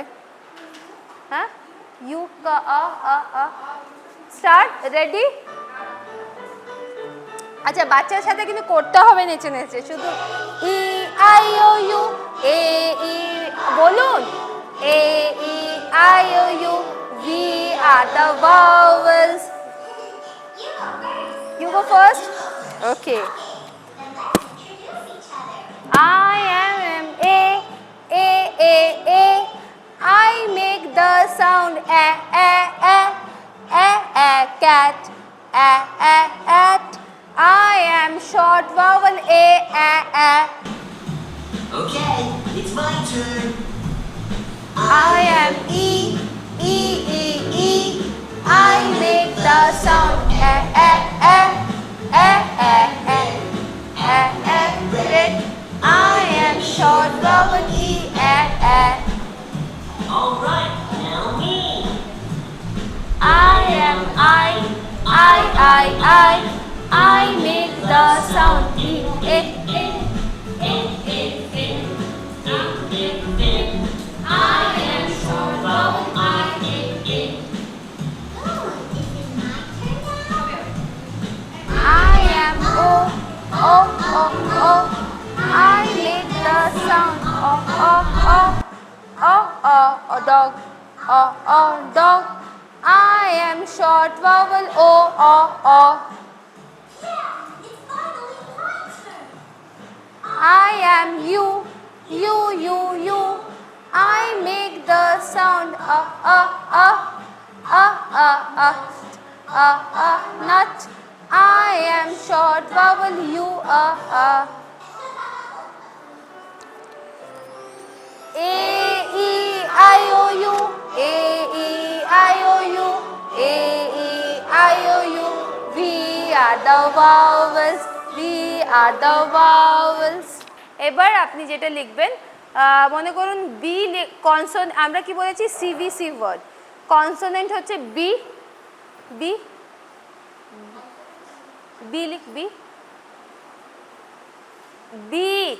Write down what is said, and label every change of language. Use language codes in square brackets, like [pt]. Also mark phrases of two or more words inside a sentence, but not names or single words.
[bn] হ্যাঁ, ইউ কা আ আ আ। স্টার্ট, রেডি। আচ্ছা বাচ্চার সাথে কিন্তু করতে হবে নেচে নেচে, শুধু ই আই ও ইউ এ ই বলুন, এ ই আই ও ইউ, [en] we are the vowels. You go first. Okay. I am a a a a. I make the sound a a a a a cat a a at. I am short vowel a a a. Okay, it's my turn. I am e e e e. I make the sound a a a a a a a a. Red. I am short vowel e a a. All right, now me. I am I I. I make the sound e a a a a a. I am short vowel I a a. I am o o o o. I make the sound o o o o o dog o dog. I am short vowel o o o. I am you you. I make the sound nut. I am short vowel u a. A E I O U, A E I O U, A E I O U. We are the vowels, we are the vowels. [bn] এবার আপনি যেটা লিখবেন, মনে করুন [en] B consonant, [bn] আমরা কি বলেছি [en] CVC word. [bn] কনসোনেন্ট হচ্ছে বি, বি বি লিখ, বি বি।